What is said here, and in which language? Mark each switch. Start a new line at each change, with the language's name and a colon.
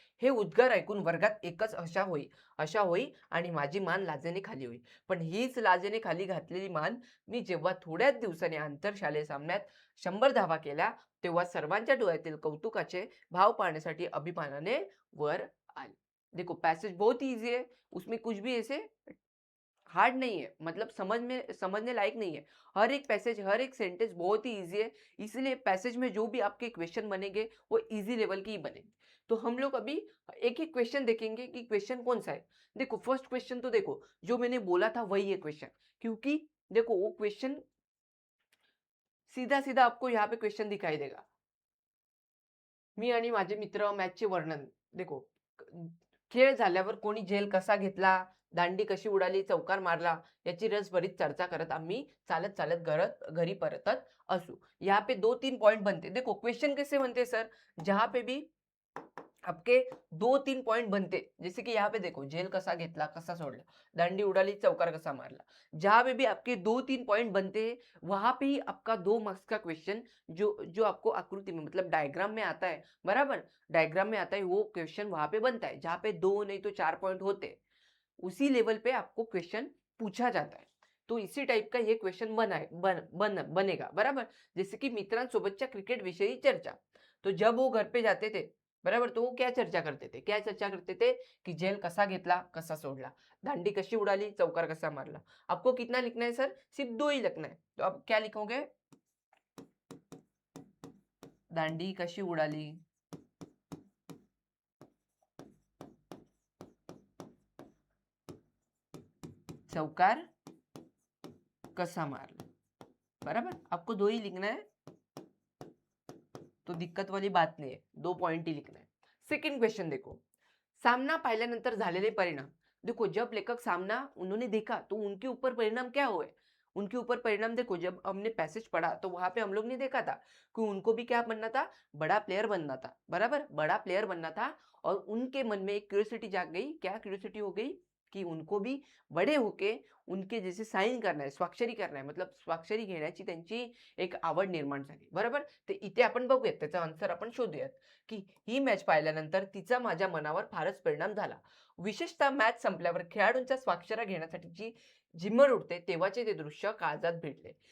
Marathi: हे उद्गार ऐकून वर्गात एकच आशा होई आणि माझी मान लाजेने खाली होई. पण हीच लाजेने खाली घातलेली मान मी जेव्हा थोड्याच दिवसांनी आंतरशालेय सामन्यात 100 धावा केल्या, तेव्हा सर्वांच्या डोळ्यातील कौतुकाचे भाव पाहण्यासाठी अभिमानाने वर आले.
Hindi: देखो पैसेज बहुत ही ईज़ी है, उसमें कुछ भी ऐसे हार्ड नहीं है, मतलब समझने लायक नहीं है। हर एक पैसेज, हर एक सेंटेंस बहुत ही ईज़ी है, इसलिए पैसेज में जो भी आपके क्वेश्चन बनेंगे, वो ईज़ी लेवल के ही बनेंगे। तो हम लोग अभी एक-एक क्वेश्चन देखेंगे कि क्वेश्चन कौन-सा है। देखो फर्स्ट क्वेश्चन तो देखो, जो मैंने बोला था वही है क्वेश्चन, क्योंकि देखो वो क्वेश्चन सीधा-सीधा आपको यहाँ पे क्वेश्चन दिखाई देगा।
Marathi: मी आणि माझे मित्र मॅचचे वर्णन. देखो, खेळ झाल्यावर कोणी झेल कसा घेतला, दांडी कशी उडाली, चौकार मारला, याची रसभरीत चर्चा करत आम्ही चालत-चालत घरी परतत असू.
Hindi: यहाँ पे 2-3 पॉइंट बनते। देखो क्वेश्चन कैसे बनते सर? जहाँ पे भी आपके 2-3 पॉइंट बनते, जैसे कि यहाँ पे देखो
Marathi: झेल कसा घेतला, कसा सोडला, दांडी उडाली, चौकार कसा मारला।
Hindi: जहाँ पे भी आपके 2-3 पॉइंट बनते हैं, वहाँ पे ही आपका 2 मार्क्स का क्वेश्चन जो जो आपको आकृति में मतलब डायग्राम में आता है, बराबर? डायग्राम में आता है वो क्वेश्चन वहाँ पे बनता है। जहाँ पे 2 नहीं तो 4 पॉइंट होते हैं, उसी लेवल पे आपको क्वेश्चन पूछा जाता है। तो इसी टाइप का ये क्वेश्चन बनेगा, बराबर? जैसे कि
Marathi: मित्रांसोबतच्या क्रिकेट विषयी चर्चा।
Hindi: तो जब वो घर पे जाते थे बराबर. तो क्या चर्चा करते थे? क्या चर्चा करते थे कि
Marathi: जेल कसा घेतला, कसा सोडला, दांडी कशी उडाली, चौकार कसा मारला.
Hindi: आपको कितना लिखना है सर? सिर्फ 2 ही लिखना है. तो आप क्या लिखोगे?
Marathi: दांडी कशी उडाली, चौकार कसा मारला.
Hindi: बराबर. आपको 2 ही लिखना है. तो दिक्कत वाली बात नहीं है. 2 पॉइंट ही लिखना है. सेकंड क्वेश्चन देखो.
Marathi: सामना पाहिल्यानंतर झालेले परिणाम.
Hindi: देखो जब लेखक सामना उन्होंने देखा तो उनके ऊपर परिणाम क्या हुए? उनके ऊपर परिणाम देखो, जब हमने पैसेज पढ़ा तो वहां पे हम लोग ने देखा था कि उनको भी क्या बनना था? बड़ा प्लेयर बनना था. बराबर. बड़ा प्लेयर बनना था. और उनके मन में एक क्यूरियोसिटी जाग गई. क्या क्यूरियोसिटी हो गई? की उनको भी बडे होके उनके जैसे साइन करना है, स्वाक्षरी करना आहे, मतलब
Marathi: स्वाक्षरी घेण्याची त्यांची एक आवड निर्माण झाली.
Hindi: बरोबर.
Marathi: तर इथे आपण बघूयात, त्याचा आन्सर आपण शोधूयात की ही मॅच पाहिल्यानंतर तिचा माझ्या मनावर फारच परिणाम झाला. विशेषतः मॅच संपल्यावर खेळाडूंच्या स्वाक्षऱ्या घेण्यासाठीची झिम्मर उडते तेव्हाचे ते दृश्य काळजात भिडले.